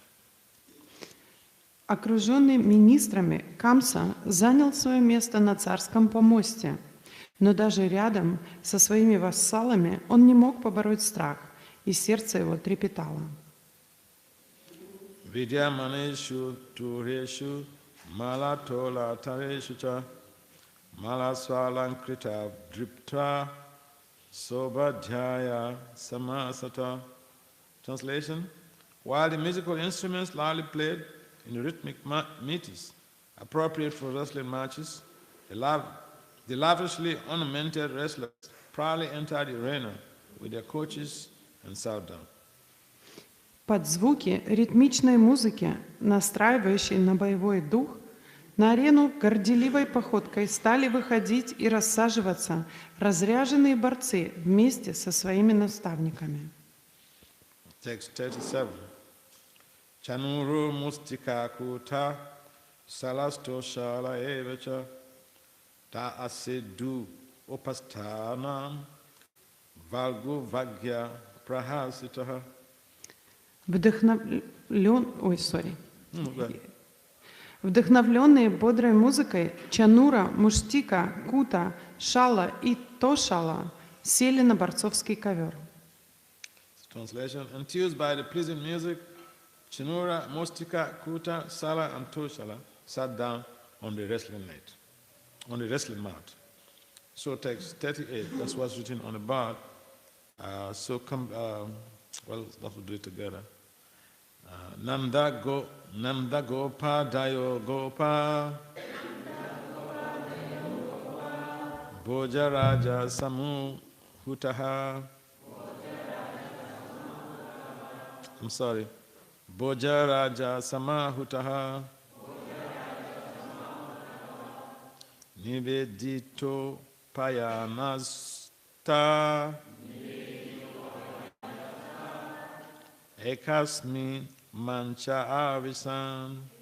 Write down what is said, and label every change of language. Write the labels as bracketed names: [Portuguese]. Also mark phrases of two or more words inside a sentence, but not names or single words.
[Russian] Окруженный министрами, Камса занял свое место на царском помосте, но даже рядом со своими вассалами он не мог побороть страх, и сердце его трепетало. [Sanskrit] विद्यमानेषु तूरेषु मलतोल तरेषु च मलस्वलङ्कृत दृप्त सोबाध्याय समासत. [English] Translation: while the musical instruments loudly played in the rhythmic meters appropriate for wrestling matches, the lavishly ornamented wrestlers proudly entered the arena with their coaches and sat down. [Russian] Под звуки ритмичной музыки, настраивающей на боевой дух, на арену горделивой походкой стали выходить и рассаживаться разряженные борцы вместе со своими наставниками. [English] Text 37. [Sanskrit] चाणूरु मुष्टिक कूट सलस्तो शल एवच त असेदु उपस्थानं वल्गु वाग्य प्रहसितः. [Russian] Вдохновленные бодрой музыкой, Чанура, Муштика, Кута, Шала и Тошала сели на борцовский ковер. [English] Translation: enthused by the pleasing music, Chanura, Mustika, Kuta, Sala, and Toshala sat down on the wrestling mat. So text 38, that's what's written on the board. Well, let's do it together. [Sanskrit] नन्द गोप दयो गोप भोज राज समु हुतः. [English] I'm sorry. [Sanskrit] भोज राज समाहुतः निवेदितो पयनस्त एकस्मि मञ्च अविसन्